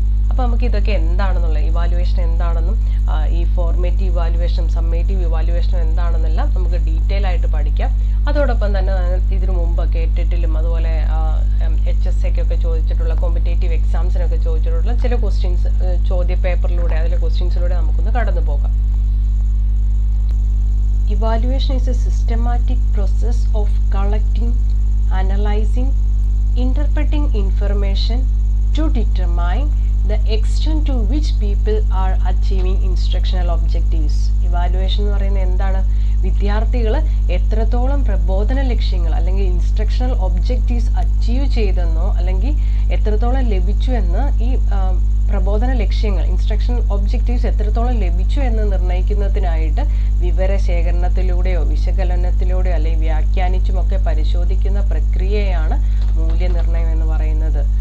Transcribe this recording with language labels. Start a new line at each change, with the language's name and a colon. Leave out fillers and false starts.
Malayalam: അപ്പോൾ നമുക്ക് ഇതൊക്കെ എന്താണെന്നുള്ള ഇവാലുവേഷൻ എന്താണെന്നും ഈ ഫോർമേറ്റീവ് ഇവാലുവേഷനും സമ്മേറ്റീവ് ഇവാലുവേഷനും എന്താണെന്നെല്ലാം നമുക്ക് ഡീറ്റെയിൽ ആയിട്ട് പഠിക്കാം. അതോടൊപ്പം തന്നെ ഇതിനു മുമ്പ് കേട്ടിട്ടിലും അതുപോലെ HSAക്കൊക്കെ ചോദിച്ചിട്ടുള്ള കോമ്പറ്റേറ്റീവ് എക്സാംസിനൊക്കെ ചോദിച്ചിട്ടുള്ള ചില ക്വസ്റ്റ്യൻസ് ചോദ്യ പേപ്പറിലൂടെ അതിലെ ക്വസ്റ്റ്യൻസിലൂടെ നമുക്കൊന്ന് കടന്നു പോകാം.
English: Evaluation is a systematic process of collecting, analyzing, interpreting information to determine the extent to which people are achieving instructional objectives.
Malayalam: Evaluation എന്ന് പറയുന്നത് എന്താണ്? വിദ്യാർത്ഥികൾ എത്രത്തോളം പ്രബോധന ലക്ഷ്യങ്ങൾ അല്ലെങ്കിൽ ഇൻസ്ട്രക്ഷണൽ ഒബ്ജക്റ്റീവ്സ് അച്ചീവ് ചെയ്തെന്നോ അല്ലെങ്കിൽ എത്രത്തോളം ലഭിച്ചു എന്ന് ഈ പ്രബോധന ലക്ഷ്യങ്ങൾ ഇൻസ്ട്രക്ഷണൽ ഒബ്ജക്റ്റീവ്സ് എത്രത്തോളം ലഭിച്ചു എന്ന് നിർണ്ണയിക്കുന്നതിനായിട്ട് വിവരശേഖരണത്തിലൂടെയോ വിശകലനത്തിലൂടെയോ അല്ലെങ്കിൽ വ്യാഖ്യാനിച്ചുമൊക്കെ പരിശോധിക്കുന്ന പ്രക്രിയയാണ് മൂല്യനിർണ്ണയം എന്ന് പറയുന്നത്.